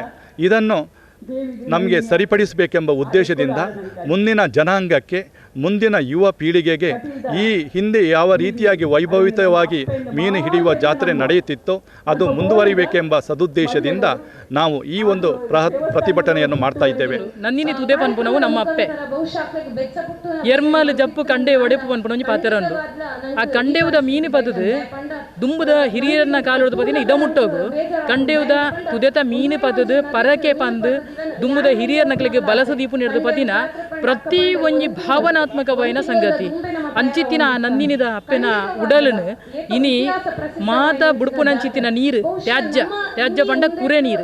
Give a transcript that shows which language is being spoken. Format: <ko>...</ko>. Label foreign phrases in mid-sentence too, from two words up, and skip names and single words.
<kn>ಇದನ್ನು ನಮಗೆ ಸರಿಪಡಿಸಬೇಕೆಂಬ ಉದ್ದೇಶದಿಂದ ಮುಂದಿನ ಜನಾಂಗಕ್ಕೆ ಮುಂದಿನ ಯುವ ಪೀಳಿಗೆಗೆ ಈ ಹಿಂದೆ ಯಾವ ರೀತಿಯಾಗಿ ವೈಭವಿತವಾಗಿ ಮೀನು ಹಿಡಿಯುವ ಜಾತ್ರೆ ನಡೆಯುತ್ತಿತ್ತೋ ಅದು ಮುಂದುವರಿಬೇಕೆಂಬ ಸದುದ್ದೇಶದಿಂದ ನಾವು ಈ ಒಂದು ಪ್ರತಿಭಟನೆಯನ್ನು ಮಾಡ್ತಾ ಇದ್ದೇವೆ.</kn> <tcy>ನಂದಿನಿ ತುದೆ ಪನ್ಪುನವು ನಮ್ಮ ಅಪ್ಪೆ ಎರ್ಮಲ್ ಜಪ್ಪು ಕಂಡೆ ಒಡೆಪು ಪನ್ಪುನ ಪಾತ್ರ ಉಂಟು. ಆ ಕಂಡೆವುದ ಮೀನು ಪದದು ದುಂಬುದ ಹಿರಿಯರನ್ನ ಕಾಲುದ ಪದಿನ ಇದ ಮುಟ್ಟೋಗು ಕಂಡೆವುದ ತುದೆತ ಮೀನು ಪದದು ಪರಕೆ ಪಂದು ದುಂಬುದ ಹಿರಿಯರ ನಕಲಿಗೆ ಬಲಸ ದೀಪು ನಡೆದು ಪದಿನ ಪ್ರತಿ ಒಂಜಿ ಭಾವನಾತ್ಮಕವಾಯಿನ ಸಂಗತಿ ಅಂಚಿತ್ತಿನ ಆ ನಂದಿನಿದ ಅಪ್ಪೆನ ಉಡಲನು ಇನಿ ಮಾತ ಬುಡುಪುನಂಚಿತ್ತಿನ ನೀರು ತ್ಯಾಜ್ಯ ಪಂಡ ಕುರೆ ನೀರು.</tcy>